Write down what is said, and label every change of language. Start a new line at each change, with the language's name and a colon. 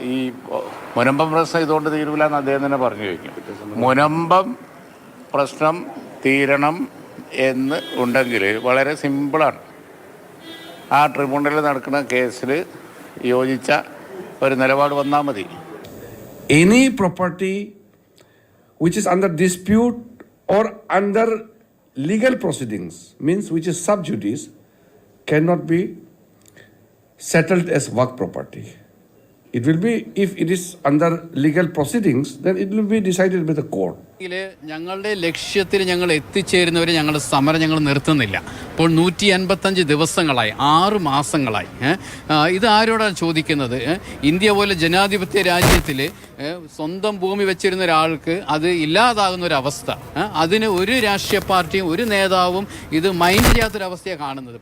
Malayalam: ഈ മുനമ്പം പ്രശ്നം ഇതുകൊണ്ട് തീരൂല എന്ന് അദ്ദേഹം തന്നെ പറഞ്ഞു കഴിഞ്ഞു. മുനമ്പം പ്രശ്നം തീരണം എന്ന് ഉണ്ടെങ്കിൽ വളരെ സിമ്പിളാണ്. ആ ട്രിബ്യൂണലിൽ നടക്കുന്ന കേസിൽ യോജിച്ച ഒരു നിലപാട് വന്നാൽ മതി.
English: Any property which is under dispute or under legal proceedings, means which is sub judice, cannot be settled as work property. It will be, if it is under legal proceedings, then it will be decided by the court.
Malayalam: ഞങ്ങളുടെ ലക്ഷ്യത്തിൽ ഞങ്ങൾ എത്തിച്ചേരുന്നവരെ ഞങ്ങളുടെ സമരം ഞങ്ങൾ നിർത്തുന്നില്ല. ഇപ്പോൾ 155 ദിവസങ്ങളായി, 6 മാസങ്ങളായി. ഇത് ആരോടാണ് ചോദിക്കുന്നത്? ഇന്ത്യ പോലെ ജനാധിപത്യ രാജ്യത്തിൽ സ്വന്തം ഭൂമി വെച്ചിരുന്ന ഒരാൾക്ക് അത് ഇല്ലാതാകുന്ന ഒരവസ്ഥ, അതിന് ഒരു രാഷ്ട്രീയ പാർട്ടിയും ഒരു നേതാവും ഇത് മൈൻഡ് ചെയ്യാത്തൊരവസ്ഥയാണ് കാണുന്നത്.